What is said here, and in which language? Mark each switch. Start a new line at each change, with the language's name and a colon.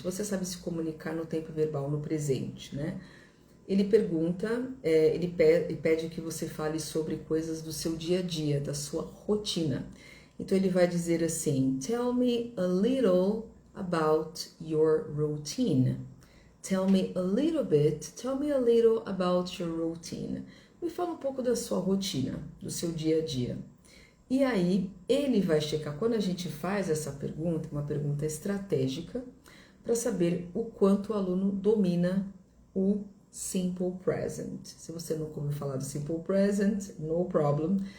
Portuguese: Você sabe se comunicar no tempo verbal, no presente, né? Ele pergunta, ele pede que você fale sobre coisas do seu dia a dia, da sua rotina. Então ele vai dizer assim:
English: Tell me a little about your routine. Tell me a little about your routine.
Portuguese: Me fala um pouco da sua rotina, do seu dia a dia. E aí ele vai checar, quando a gente faz essa pergunta, uma pergunta estratégica, para saber o quanto o aluno domina o Simple Present. Se você nunca ouviu falar do Simple Present,
English: no problem.